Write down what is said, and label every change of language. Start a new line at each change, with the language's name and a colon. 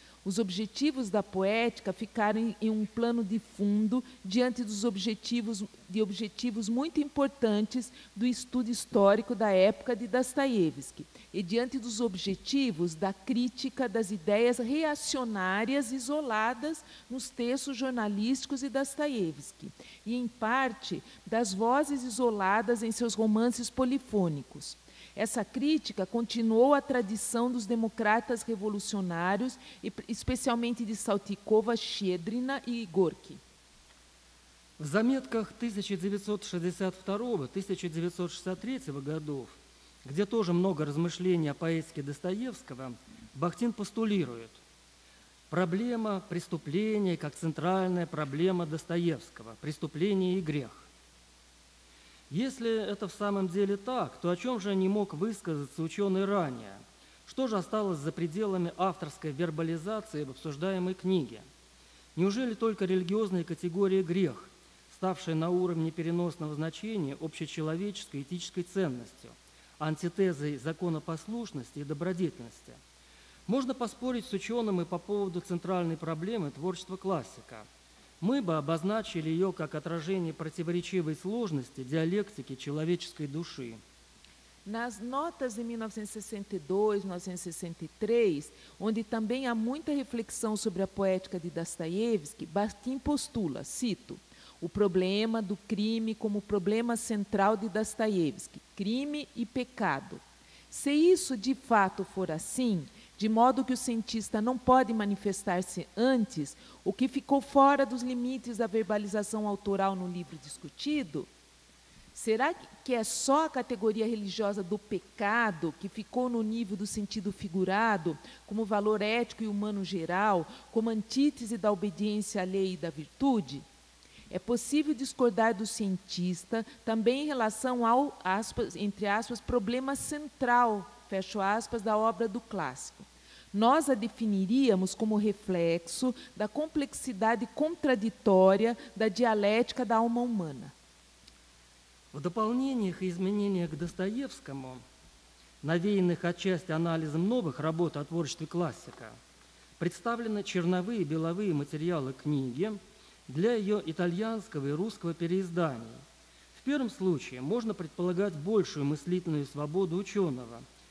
Portuguese: Os objetivos da poética ficaram em um plano de fundo diante dos objetivos muito importantes do estudo histórico da época de Dostoiévski e diante dos objetivos da crítica das ideias reacionárias isoladas nos textos jornalísticos de Dostoiévski e, em parte, das vozes isoladas em seus romances polifônicos. Essa crítica continuou a tradição dos democratas revolucionários, especialmente de Saltykova, Щедрина и Горький.
Russian: В заметках 1962-1963 годов, где тоже много размышлений о поэтике Достоевского, Бахтин постулирует: проблема преступления как центральная проблема Достоевского, преступление и грех. Если это в самом деле так, то о чем же не мог высказаться ученый ранее? Что же осталось за пределами авторской вербализации в обсуждаемой книге? Неужели только религиозная категория грех, ставшая на уровне переносного значения общечеловеческой этической ценностью, антитезой законопослушности и добродетельности? Можно поспорить с ученым и по поводу центральной проблемы творчества классика. Мы бы обозначили ее как отражение противоречивой сложности диалектики человеческой души.
Portuguese: Nas notas de 1962, 1963, onde também há muita reflexão sobre a poética de Dostoiévski, Bachtin postula, cito, o problema do crime como problema central de Dostoiévski, crime e pecado. Se isso de fato for assim, de modo que o cientista não pode manifestar-se antes, o que ficou fora dos limites da verbalização autoral no livro discutido, será que é só a categoria religiosa do pecado que ficou no nível do sentido figurado, como valor ético e humano geral, como antítese da obediência à lei e da virtude? É possível discordar do cientista também em relação ao, aspas, entre aspas, problema central, fecho aspas, da obra do clássico. Nós a definiríamos como reflexo da complexidade contraditória da dialética da alma humana.
Russian: В дополнениях и изменениях к Достоевскому, навеянных отчасти анализом новых работ о творчестве классика, представлены черновые и беловые материалы книги для ее итальянского и русского переизданий. В первом случае можно предполагать большую мыслительную свободу ученого.